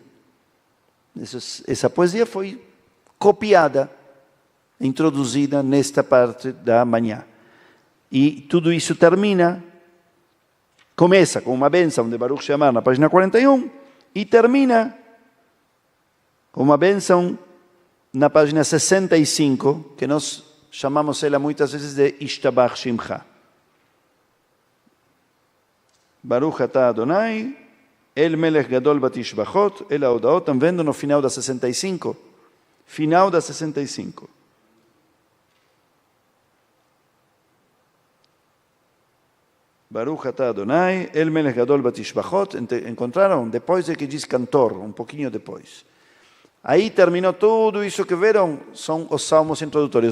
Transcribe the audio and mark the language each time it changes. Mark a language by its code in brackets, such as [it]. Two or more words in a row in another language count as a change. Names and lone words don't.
[pt] Essa poesia foi copiada, introduzida nesta parte da manhã. E tudo isso começa com uma bênção de [he] ברוך שאמר [pt] na página 41 e termina com uma bênção na página 65, que nós chamamos ela muitas vezes de [he] ישתבח שמך. ברוך אתה אדוני אל מלך גדול בתשבחות אל ההודאות. [pt] Estão vendo no final da 65? Final da 65. [he] ברוך אתה אדוני אל מלך גדול בתשבחות. [pt] Encontraram? Depois é que diz cantor, um pouquinho depois. Aí terminou tudo isso que viram, são os salmos introdutórios.